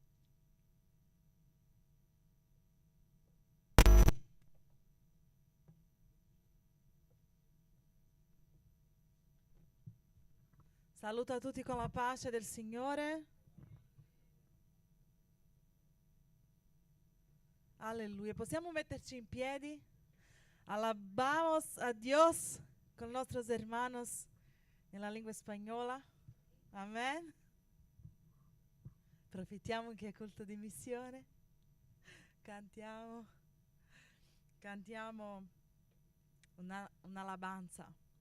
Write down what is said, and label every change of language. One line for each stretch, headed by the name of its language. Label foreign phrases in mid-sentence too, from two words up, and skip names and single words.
Italian: Saluto a tutti con la pace del Signore. Alleluia. Possiamo metterci in piedi?
Spanish: Alabamos a Dios con nuestros hermanos en la lingua española.
Italian: Amen. Approfittiamo che è culto di missione. Cantiamo un'alabanza.